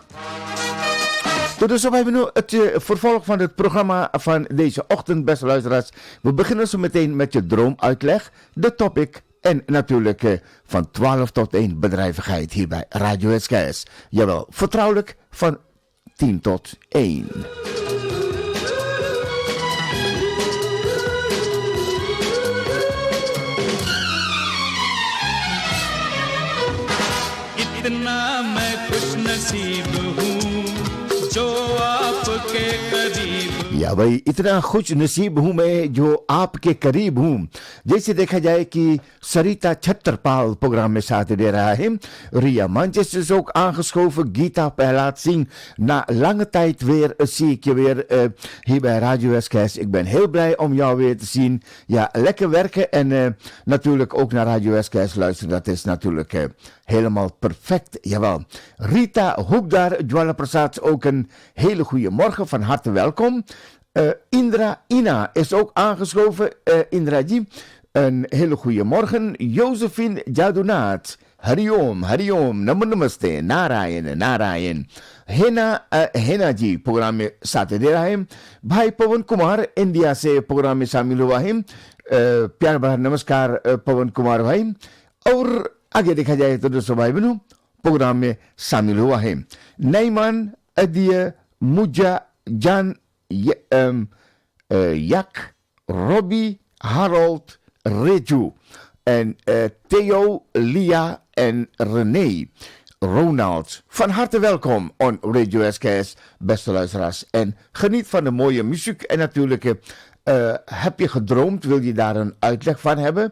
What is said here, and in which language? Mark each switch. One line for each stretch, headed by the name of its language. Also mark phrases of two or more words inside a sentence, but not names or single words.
Dutch: Dus we hebben nu het vervolg van het programma van deze ochtend, beste luisteraars. We beginnen zo meteen met je droomuitleg, de topic en natuurlijk van 12 tot 1 bedrijvigheid hier bij Radio SKS. Jawel, vertrouwelijk van 10 tot 1.
Hindi: इतना मैं खुश नसीब हूँ जो आपके करीब। या भाई इतना खुश नसीब हूँ मैं जो आपके करीब हूँ. जैसे देखा जाए कि सरिता छत्रपाल programma में साथ दे रहा है.
Dutch: Ria Manches is ook aangeschoven. Gita Perlaat Singh. Na lange tijd weer zie ik je weer hier bij Radio SKS. Ik ben heel blij om jou weer te zien. Ja, lekker werken en natuurlijk ook naar Radio SKS luisteren. Dat is natuurlijk helemaal perfect. Jawel. Rita Hoekdar, Dwala Prasad, ook een hele goede morgen. Van harte welkom. Indra Ina is ook aangeschoven. Indraji, een hele goede morgen. Josephine Jadunaat.
Hindi: हरिओम, हरिओम, नमस्ते, नारायण. Hena जी प्रोग्राम में साथ दे रहा है. भाई पवन कुमार इंडिया से प्रोग्राम में शामिल हुआ है. प्यार भरा नमस्कार पवन कुमार भाई. और आगे देखा जाए तो दोस्तों भाई बहनों प्रोग्राम में शामिल हुआ है नईमान अदिय मुजा जान Jack, Robbie, Harold, Reju en Theo, Lia en René.
Dutch: Ronald, van harte welkom on Radio SKS, beste luisteraars. En geniet van de mooie muziek en natuurlijk heb je gedroomd, wil je daar een uitleg van hebben?